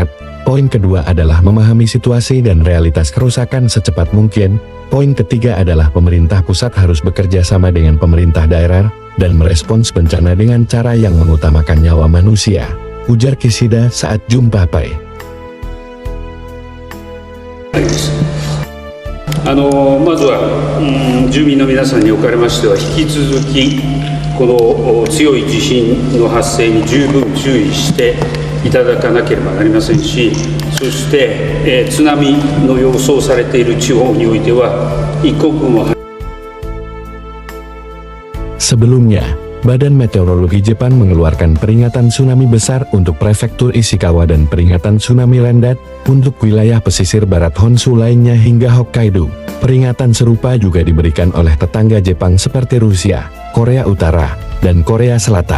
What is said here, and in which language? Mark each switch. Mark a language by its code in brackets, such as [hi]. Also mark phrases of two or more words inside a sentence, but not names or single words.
[id] Poin kedua adalah memahami situasi dan realitas kerusakan secepat mungkin. Poin ketiga adalah pemerintah pusat harus bekerja sama dengan pemerintah daerah dan merespons bencana dengan cara yang mengutamakan nyawa manusia, ujar Kishida saat jumpa pers. [ja] まずは、住民の皆さんにおかれましては引き続きこの強い地震の発生に十分注意していただかなければなりませんし、そして、津波の予想されている地方においては一刻も [id] Sebelumnya, Badan Meteorologi Jepang mengeluarkan peringatan tsunami besar untuk prefektur Ishikawa dan peringatan tsunami rendah untuk wilayah pesisir barat Honshu lainnya hingga Hokkaido. Peringatan serupa juga diberikan oleh tetangga Jepang seperti Rusia, Korea Utara, dan Korea Selatan.